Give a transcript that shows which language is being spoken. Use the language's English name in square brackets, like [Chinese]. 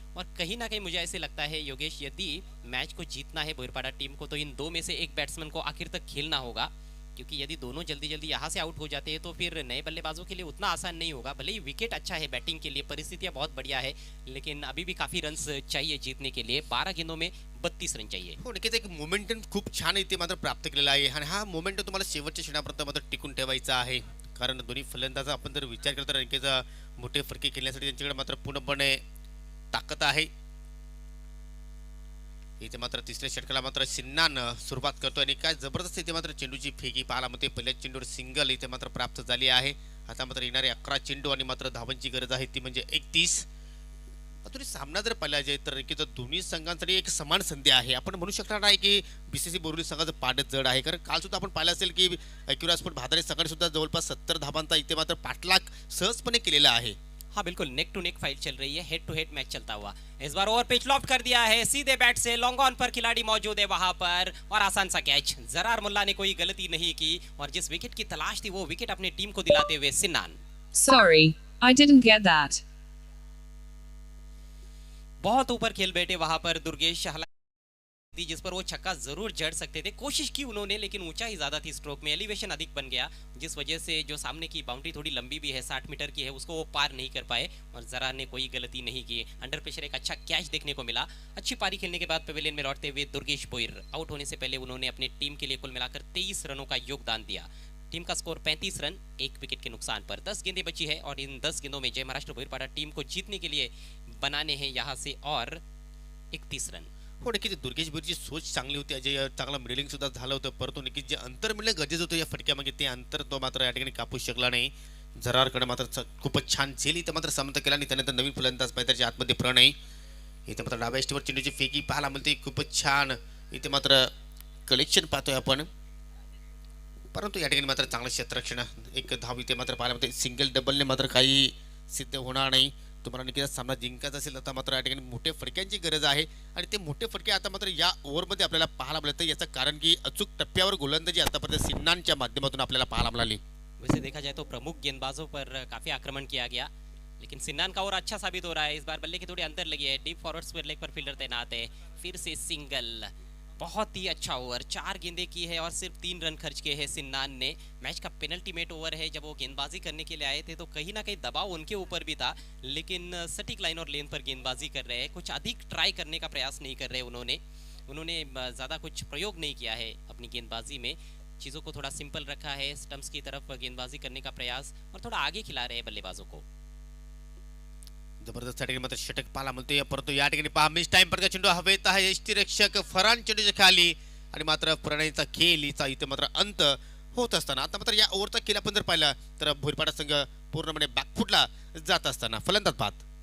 [Hindi] और कहीं ना कहीं मुझे ऐसे लगता है योगेश, यदि मैच को जीतना है भोईरपाडा टीम को, तो इन 2 में से एक बैट्समैन को आखिर तक खेलना होगा, क्योंकि यदि दोनों जल्दी जल्दी यहाँ से आउट हो जाते हैं तो फिर नए बल्लेबाजों के लिए उतना आसान नहीं होगा। भले ही विकेट अच्छा है बैटिंग के लिए, परिस्थितियाँ बहुत बढ़िया है, लेकिन अभी भी काफ़ी रन्स चाहिए जीतने के लिए। 12 गेंदों में 32 रन चाहिए। [Marathi] हो, नक्कीच एक मोमेंटम खूप छान इथे मात्र प्राप्त केलेला आहे आणि हा मोमेंटम तुम्हाला शेवटच्या क्षणापर्यंत मात्र टिकून ठेवायचा आहे. कारण दोन्ही फलंदाज आपण जर विचार केला तर रणकेचा मोठे फटके खेळण्यासाठी त्यांच्याकडे मात्र पूर्णपणे ताकद आहे. इथे मात्र तिसऱ्या षटकाला मात्र सिन्नान सुरुवात करतोय आणि काय जबरदस्त इथे मात्र चेंडूची फेकी पाहायला मिळते. पहिल्या चेंडूवर सिंगल इथे मात्र प्राप्त झाली आहे. आता मात्र येणारे 11 चेंडू आणि मात्र धावांची गरज आहे ती म्हणजे 31. तुम्ही सामना जर पाहिला जाईल तर नक्कीच दोन्ही संघांसाठी एक समान संधी आहे. आपण म्हणू शकणार नाही की बीसीसी बोरिवली संघाचं पाडत जड आहे, कारण काल सुद्धा आपण पाहिलं असेल की ॲक्युरा स्पोर्ट भादारे संघाने सुद्धा जवळपास 70 धावांचा इथे मात्र पाठलाग सहजपणे केलेला आहे. [Hindi] हाँ बिल्कुल, नेक टू नेक फाइट चल रही है, हेड टू हेड मैच चलता हुआ। इस बार ओवर पिच लॉफ्ट कर दिया है, सीधे बैट से लॉन्ग ऑन पर खिलाड़ी मौजूद है वहां पर और आसान सा कैच। जरार मुल्ला ने कोई गलती नहीं की और जिस विकेट की तलाश थी वो विकेट अपनी टीम को दिलाते हुए सिन्नान। Sorry, I didn't get that. बहुत ऊपर खेल बैठे वहां पर दुर्गेश, थी जिस पर वो छक्का जरूर जड़ सकते थे। कोशिश की उन्होंने, लेकिन ऊंचाई ज्यादा थी स्ट्रोक में, एलिवेशन अधिक बन गया, जिस वजह से जो सामने की बाउंड्री थोड़ी लंबी भी है, 60 मीटर की है, उसको वो पार नहीं कर पाए और जरा ने कोई गलती नहीं की। अंडर प्रेशर एक अच्छा कैच देखने को मिला। अच्छी पारी खेलने के बाद पवेलियन में लौटते हुए दुर्गेश भोईर आउट होने से पहले उन्होंने अपनी टीम के लिए कुल मिलाकर 23 रनों का योगदान दिया। टीम का स्कोर 35 रन, 1 विकेट के नुकसान पर। 10 गेंदें बची है और इन 10 गेंदों में जय महाराष्ट्र भोईरपाडा टीम को जीतने के लिए बनाने हैं यहाँ से और 31 रन। [Marathi] हो, नक्कीच दुर्गेश भोईरची सोच चांगली होती. अजय चांगला मिडलिंग सुद्धा झालं होतं, परंतु नक्कीच जे अंतर मिळणं गरजेचं होतं या फटक्यामागे, ते अंतर तो मात्र या ठिकाणी कापू शकला नाही. जरारकडे मात्र खूपच छान झेल इथं मात्र समाप्त केला आणि त्यानंतर नवीन फलंदाज मैदानाच्या आतमध्ये प्रणय. इथे मात्र डाव्या एष्टीवर चेंडूची फेकी पाहायला मिळते, खूपच छान इथे मात्र कलेक्शन पाहतोय आपण, परंतु या ठिकाणी मात्र चांगलं क्षेत्ररक्षण, एक धाव इथे मात्र पाहायला मिळते. सिंगल डबलने मात्र काही सिद्ध होणार नाही. तुम्हाला नक्कीच सामना जिंकायचा असेल आता मात्र या ठिकाणी मोठ्या फटक्यांची गरज आहे आणि ते मोठे फटके आता मात्र या ओव्हरमध्ये आपल्याला पाहायला मिळतं. याचं कारण की अचूक टप्प्यावर गोलंदाजी आतापर्यंत सिन्नानच्या माध्यमातून आपल्याला पाहायला मिळाली. [Hindi] वैसे देखा जाए तो प्रमुख गेंदबाजों पर काफी आक्रमण किया गया, लेकिन सिन्नान का और अच्छा साबित हो रहा है। इस बार बल्ले की थोड़ी अंतर लगी है, डीप फॉरवर्ड स्क्वायर लेग पर फील्डर तैनात है। फिर से सिंगल, बहुत ही अच्छा ओवर, 4 गेंदें की है और सिर्फ 3 रन खर्च किए हैं सिन्नान ने। मैच का पेनल्टी मेट ओवर है, जब वो गेंदबाजी करने के लिए आए थे तो कहीं ना कहीं दबाव उनके ऊपर भी था, लेकिन सटीक लाइन और लेन पर गेंदबाजी कर रहे हैं, कुछ अधिक ट्राई करने का प्रयास नहीं कर रहे उन्होंने ज़्यादा कुछ प्रयोग नहीं किया है अपनी गेंदबाजी में। चीज़ों को थोड़ा सिंपल रखा है, स्टंप्स की तरफ गेंदबाजी करने का प्रयास और थोड़ा आगे खिला रहे हैं बल्लेबाजों को। [Marathi] जबरदस्त ठिकाणी मात्र षटक पाहायला मिळते, परंतु या ठिकाणी पहा मिस टाइम पर चेंडू हवेत आहे. यष्टीरक्षक फरान चेंडूच्या खाली आणि मात्र प्रणयचा खेळ हिचा इथे मात्र अंत होत असताना आता मात्र या ओव्हरचा खेळ आपण जर पाहिला तर भोईरपाडा संघ पूर्णपणे बॅकफुटला जात असताना फलंदाज बाद.